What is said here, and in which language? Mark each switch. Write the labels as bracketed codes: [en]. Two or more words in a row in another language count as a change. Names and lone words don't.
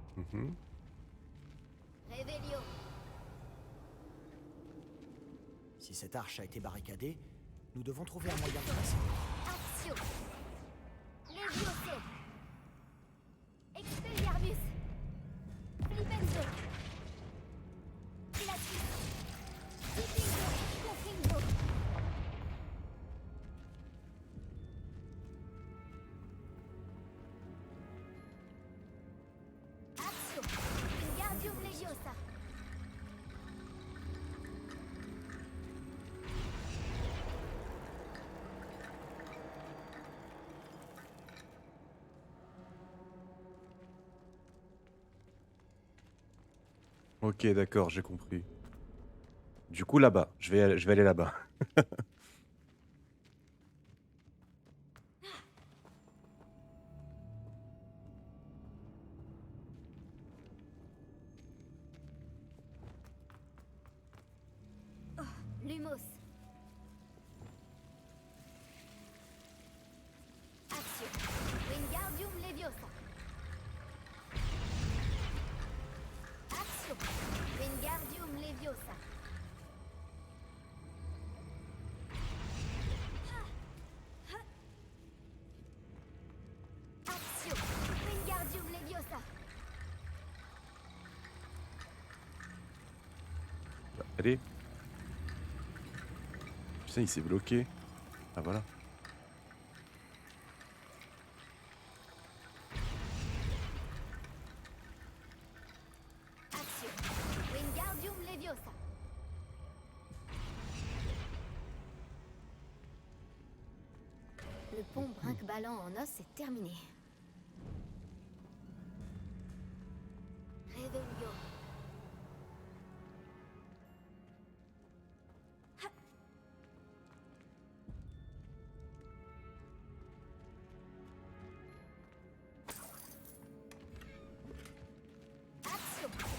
[fr] Mhm. Révélio. Si cette arche a été barricadée, nous devons trouver un moyen de passer. Actio. Levioso. Expelliarmus. Flipenzo. Pilatus. Dipingo. Confringo. Actio. Wingardium Leviosa. Ok, d'accord, j'ai compris. Du coup, là-bas. Je vais aller là-bas. Lumos. Actio. Wingardium Leviosa. Actio. Wingardium Leviosa. Actio. Wingardium Leviosa. Allez. Putain, il s'est bloqué. Ah voilà. Actio. Wingardium Leviosa. Le pont brinque-ballant en os est terminé. Réveillon. Action.